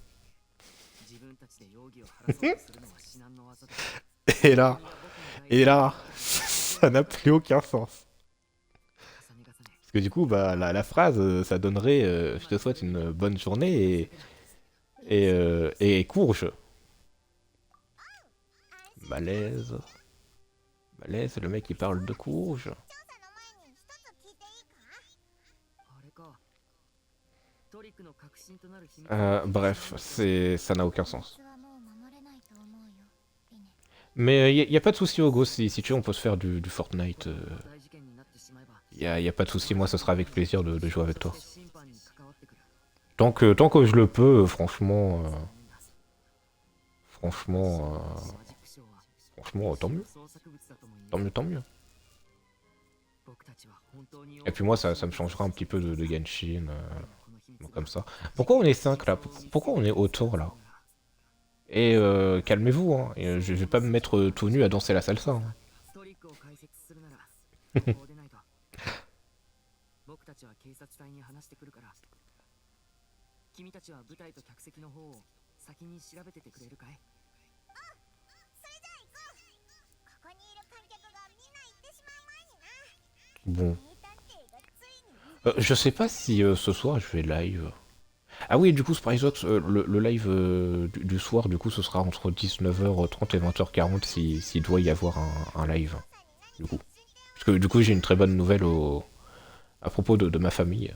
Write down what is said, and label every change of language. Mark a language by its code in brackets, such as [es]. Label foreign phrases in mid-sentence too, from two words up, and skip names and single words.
[fr] Et là, ça n'a plus aucun sens. Parce que du coup, bah, la phrase, ça donnerait je te souhaite une bonne journée et courge. Malaise. Malaise, le mec il parle de courge. [ja] 調査の前に一つ聞いていいか [fr] Bref, ça n'a aucun sens. [ja] はもう守れないと思うよリネ [fr] Mais y a pas de souci, Ogo, si tu veux, on peut se faire du Fortnite. Y a pas de souci, moi, ce sera avec plaisir de jouer avec toi. Tant que je le peux, franchement, tant mieux. Tant mieux, tant mieux. Et puis moi, ça me changera un petit peu de Genshin, comme ça. Pourquoi on est 5 là? Pourquoi on est autant là? Et calmez-vous, hein. Et, je vais pas me mettre tout nu à danser la salsa. Hein. [ja] トリックを解説するならここでないと僕たちは警察隊に話してくるから君たちは舞台と客席の方を先に調べててくれるかいそれじゃあ行こうここにいる観客がみんな行ってしまう前にな [fr] Bon. [ja] 名探偵がついに [fr] Je sais pas si ce soir je vais live. Ah oui, du coup, Spryzox, le live du soir, du coup, ce sera entre 19h30 et 20h40 s'il doit y avoir un live. Du coup. Parce que du coup, j'ai une très bonne nouvelle à propos de ma famille.